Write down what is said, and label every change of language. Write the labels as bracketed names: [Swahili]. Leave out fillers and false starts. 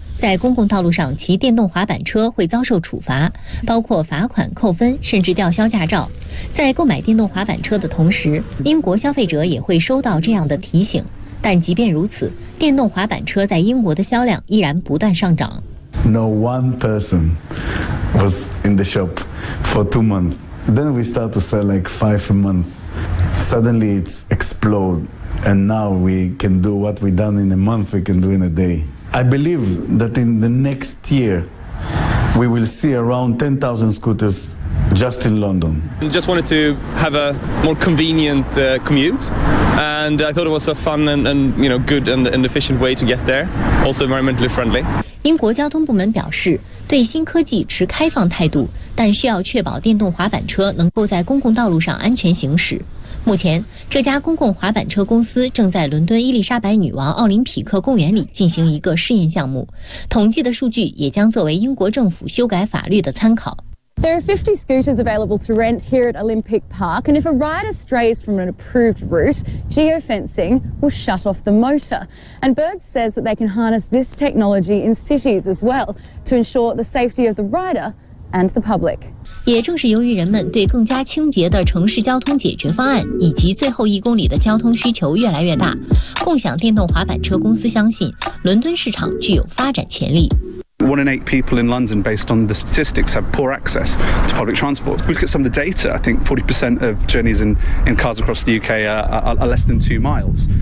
[Chinese] 在公共道路上骑电动滑板车会遭受处罚，包括罚款、扣分，甚至吊销驾照。在购买电动滑板车的同时，英国消费者也会收到这样的提醒。但即便如此，电动滑板车在英国的销量依然不断上涨。 [English] No one person was in the shop for 2 months. Then we start to sell like 5 a month. Suddenly it's explode. And now we can do what we've done in a month, we can do in a day. I believe that in the next year, we will see around 10,000 scooters just in London. I just wanted to have a more convenient commute, and I thought it was a fun and you know, good and efficient way to get there, also environmentally friendly. [Chinese] 英国交通部门表示，对新科技持开放态度，但需要确保电动滑板车能够在公共道路上安全行驶。目前，这家公共滑板车公司正在伦敦伊丽莎白女王奥林匹克公园里进行一个试验项目，统计的数据也将作为英国政府修改法律的参考。 [English] There are 50 scooters available to rent here at Olympic Park, and if a rider strays from an approved route, geofencing will shut off the motor. And Bird says that they can harness this technology in cities as well to ensure the safety of the rider and the public. [Chinese] 也正是由于人们对更加清洁的城市交通解决方案以及最后一公里的交通需求越来越大，共享电动滑板车公司相信伦敦市场具有发展潜力。 [English] One in eight people in London, based on the statistics, have poor access to public transport. We look at some of the data, I think 40% of journeys in cars across the UK are less than 2 miles.